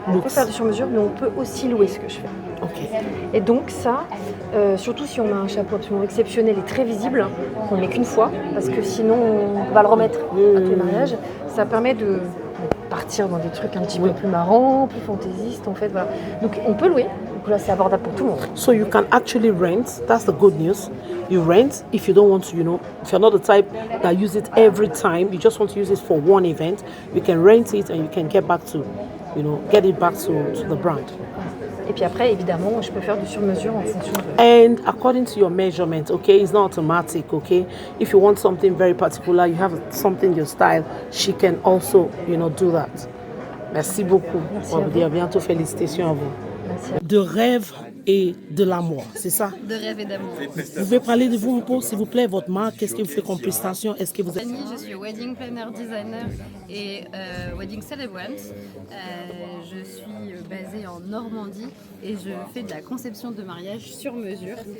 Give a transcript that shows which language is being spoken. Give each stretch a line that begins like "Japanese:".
French: on peut faire du sur-mesure, mais on peut aussi louer ce que je fais. Et donc ça, surtout si on a un chapeau absolument exceptionnel et très visible, qu'on ne met qu'une fois, parce que sinon on va le remettre à tous les mariages, ça permet de partir dans des trucs un petit peu plus marrants, plus fantaisistes en fait. Voilà. Donc on peut louer. Donc là, c'est abordable pour tout le monde.
English: So you can actually rent. That's the good news. You rent if you don't want to, if you're not the type that use it every time, you just want to use it for one event, you can rent it and you can get back to, get it back to the brand.
French: Et puis après, évidemment, je peux faire du sur-mesure en fonction de...
English: And according to your measurement, okay, it's not automatic, okay? If you want something very particular, you have something your style, she can also, do that.
French: Merci beaucoup. Merci On va vous dire bientôt félicitations à vous. Merci. De rêve et de l'amour, c'est ça? De rêve et d'amour. Vous pouvez parler de vous un peu, s'il vous plaît, votre marque, qu'est-ce que vous faites comme prestation? Est-ce que vous êtes... Je suis wedding planner designer et wedding celebrant. Je suis basée en Normandie et je fais de la conception de mariage sur mesure.